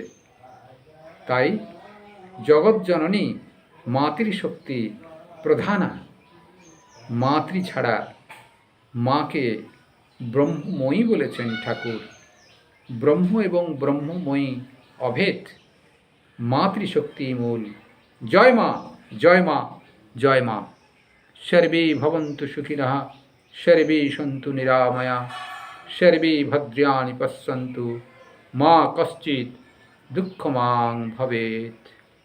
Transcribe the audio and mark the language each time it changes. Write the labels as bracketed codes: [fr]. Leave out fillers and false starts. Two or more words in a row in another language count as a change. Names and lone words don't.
[bn] তাই জগৎ জননী মাতৃশক্তি প্রধানা। মাতৃ ছাড়া মাকে ব্রহ্মময়ী বলেছেন ঠাকুর। ব্রহ্ম এবং ব্রহ্মময়ী অভেদ, মাতৃশক্তি মূল। জয় মা, জয় মা, জয় মা। [sa] সর্বে ভবন্তু সুখিনঃ, সর্বে সন্তু নিরাময়া, সর্বে ভদ্রাণি পশ্যন্তু, মা কশ্চিৎ দুঃখমাং ভবেৎ।